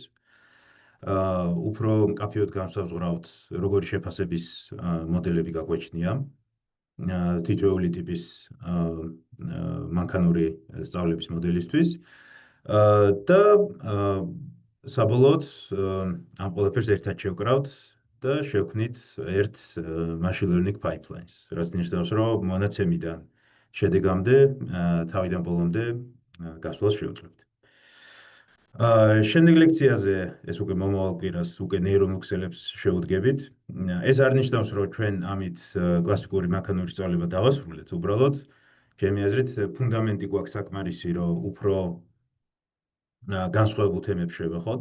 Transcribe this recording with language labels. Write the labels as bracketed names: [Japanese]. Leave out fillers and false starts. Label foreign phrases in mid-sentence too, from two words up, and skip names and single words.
[Georgian] უფრო მკაფიოდ განსაზღვრავთ, როგორი შეფასების მოდელები გაგვეჩნია თითოეული ტიპის მანქანური სწავლების მოდელისთვის და საბოლოოდ ამ ყველაფერს ერთად შევკრავთ და შევქმნით ერთ [English] machine learning pipelines, [Georgian] რაც ნიშნავს, რომ მონაცემიდან შედეგამდე თავიდან ბოლომდე გასვლას შევძლებთ. შემდეგ ლექციაზე ეს უკვე მომავალ კვირას უკვე ნეირონულ ქსელებს შევუდგებით. ეს არ ნიშნავს, რომ ჩვენ ამით კლასიკური მანქანური სწავლება დავასრულეთ, უბრალოდ ჩემი აზრით ფუნდამენტი გვაქვს საკმარისი, რომ უფრო განსხვავებულ თემებს შევეხოთ.